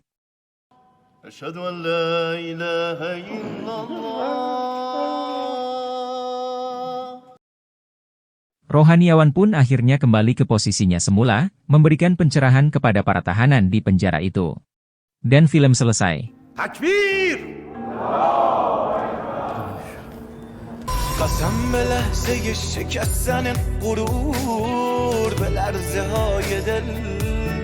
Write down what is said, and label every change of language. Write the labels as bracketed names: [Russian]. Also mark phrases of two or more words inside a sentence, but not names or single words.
[Arabic] أشهد أن لا إله إلا الله. [Indonesian] Rohaniawan pun akhirnya kembali ke posisinya semula, memberikan pencerahan kepada para tahanan di penjara itu. Dan film selesai. Takbir! [Persian] قسم به لحظه شکستن غرور به لرزه های دل